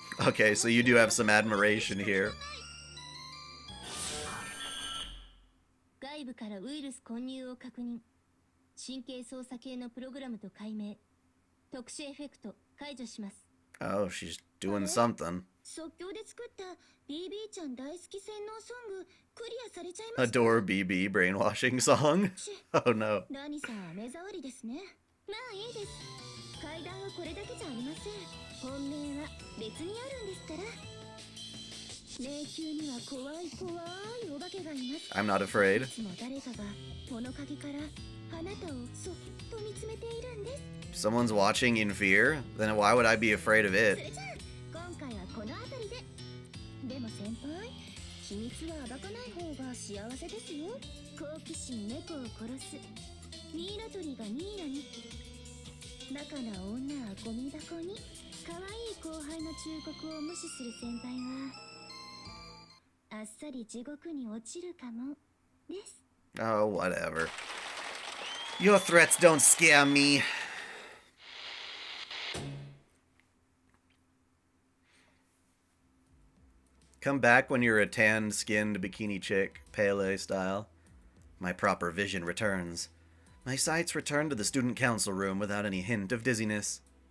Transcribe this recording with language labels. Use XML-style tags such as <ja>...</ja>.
<en>Okay, so you do have some admiration here.</en> <ja>外部からウイルス混入を確認。神経操作系のプログラムと解明。特殊エフェクト解除します。</ja> <en>Oh, she's doing something.</en> <ja>即興で作った BB ちゃん大好き洗脳ソングクリアされちゃいました。</ja> <en>Adore BB brainwashing song? Oh no.</en> <ja>ラニさんは目障りですね。まあいいです。階段はこれだけじゃありません。本命は別にあるんですから。迷宮には怖いお化けがいます。</ja> <en>I'm not afraid.</en> <ja>いつも誰かが物陰からあなたをそっと見つめているんです。</ja> <en>Someone's watching in fear? Then why would I be afraid of</en> <ja>それ</ja> <en>it?</en> <ja>じゃあ今回はこの辺りで。でも先輩、秘密は暴かない方が幸せですよ。好奇心猫を殺す。ミイラ取りがミイラに。バカな女はゴミ箱に。可愛い後輩の忠告を無視する先輩はあっさり地獄に落ちるかもです。</ja> <en>Oh, whatever. Your threats don't scare me. Come back when you're a tan-skinned bikini chick, Pele style. My proper vision returns. My sights return to the student council room without any hint of dizziness.</en>